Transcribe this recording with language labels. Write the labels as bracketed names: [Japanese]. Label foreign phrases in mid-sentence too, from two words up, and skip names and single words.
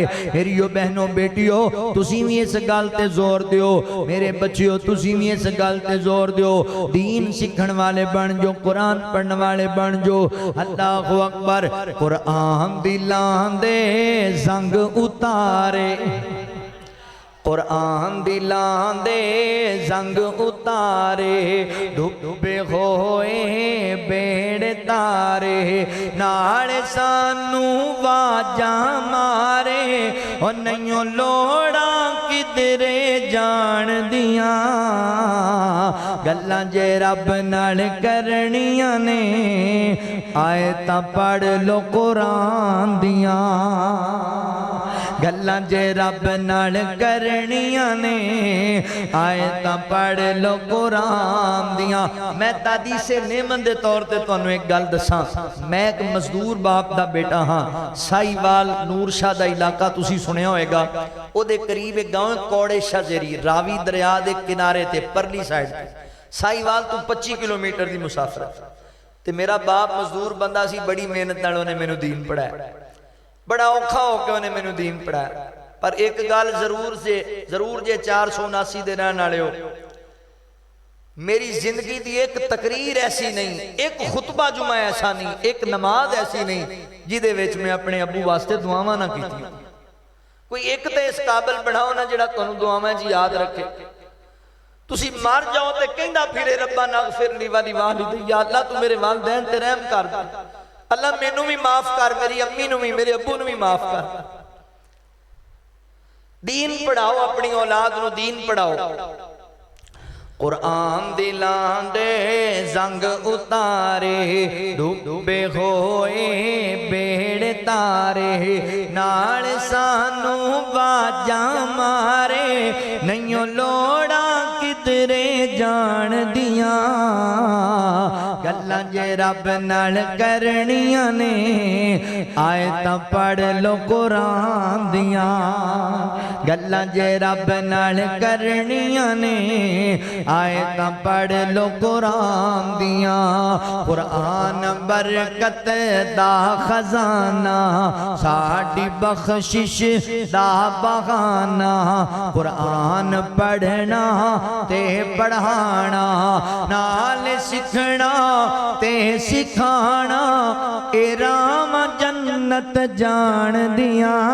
[Punjabi] میریو بہنوں بیٹیو، تسی بھی اس گل تے زور دیو، میرے بچیو تسی بھی اس گل تے زور دیو، دین سکھن والے بن جو، قرآن پڑھن والے بن جو۔ [Arabic] اللہ اکبر، [Punjabi] قرآن دلاں دے زنگ اتارے، قرآن دلاں دے زنگ اتارے، ڈوبے ہوئے بیڑ تارے، نال سانو واجاں مارے، او نہیں لوڑا کدرے جان دیاں، گلاں جے رب نال کرنیاں نے، آیتاں پڑھ لو قرآن دیاں، گلاں جے رب نال کرنیاں نے، آیتاں پڑھ لو قرآن دیاں۔ میں تحدیث نعمت دے طور تے تانوں ایک گل دساں، میں ایک مزدور باپ دا بیٹا ہاں، سائیوال نور شاہ دا علاقہ تسی سنیا ہوئے گا، او دے قریب ایک گاؤں کوڑے شاہ زیری، راوی دریا دے کنارے تے پرلی سائیڈ تے، سائیوال تو 25 کلومیٹر دی مسافرت، تے میرا باپ مزدور بندہ سی، بڑی محنت نال انہیں مینوں دین پڑھایا، بڑا اوکھا ہو کے انہیں مینوں دین پڑھایا۔ پر ایک گال ضرور جے 479 دے رہن والے ہو، میری زندگی دی ایک تقریر ایسی نہیں، ایک خطبہ جمعہ ایسا نہیں، ایک نماز ایسی نہیں جدے وچ میں اپنے ابو واسطے دعاواں نہ کیتی۔ کوئی ایک تے اس قابل بناؤ نہ جڑا تانوں دعاواں جی یاد رکھے۔ تسی مار جاؤ تے کہندا پھرے [Arabic] ربنا اغفر لی ولی والدی، [Punjabi] یا اللہ تو میرے والدین تے رحم کر دے، اللہ مینوں بھی معاف کر، میری امی نوں بھی، میرے ابو نوں بھی معاف کر۔ دین پڑھاؤ، اپنی اولاد نو دین پڑھاؤ۔ قرآن دلاں دے زنگ اتارے، ڈوبے ہوئے بیڑ تارے، نال سانو واجاں مارے، نہیں لوڑا کدرے جان دیاں، گلاں جے رب نال کرنیاں نے آیتاں پڑھ لو قرآن دیاں گلاں جے رب نال کرنیاں نے آیتاں پڑھ لو قرآن دیاں قرآن برکت دا خزانہ ساڈی بخشش دا بہانہ قرآن پڑھنا تے پڑھانا نال سکھنا تے سکھانا اے رام جنت جان دیا